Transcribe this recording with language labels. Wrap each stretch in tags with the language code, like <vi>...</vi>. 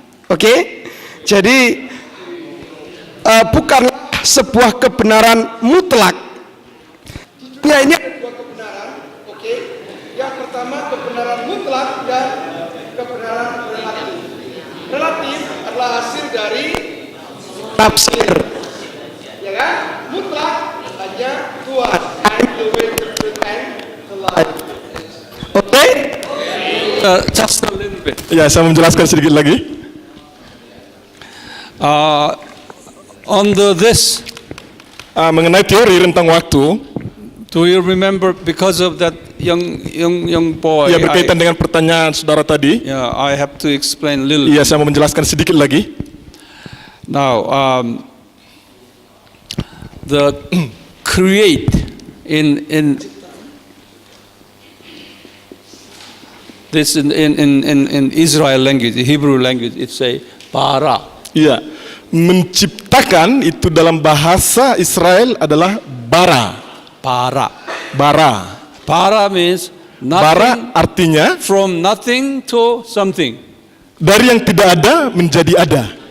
<id>Oke? Jadi bukanlah sebuah kebenaran mutlak. Ya, ini dua kebenaran. Oke. Yang pertama kebenaran mutlak dan kebenaran relatif. Relatif adalah hasil dari tafsir. Ya kan? Mutlak hanya Tuhan.</id> <en>The way, the truth, and the life. Oke? Just a little bit.</en> <id>Ya, saya menjelaskan sedikit lagi. Mengenai teori rentang waktu.</id> <en>Do you remember because of that young boy?</en> <id>Ya, berkaitan dengan pertanyaan saudara tadi.</id> <en>Yeah, I have to explain a little.</en> <id>Iya, saya mau menjelaskan sedikit lagi.</id> <en>Now, the create in this in Israel language, the Hebrew language, it's a bara.</en> <id>Iya, menciptakan itu dalam bahasa Israel adalah bara.</id> <en>Bara means nothing.</en> <id>Bara artinya</id> <en>from nothing to something.</en> <id>Dari yang tidak ada menjadi ada.</id>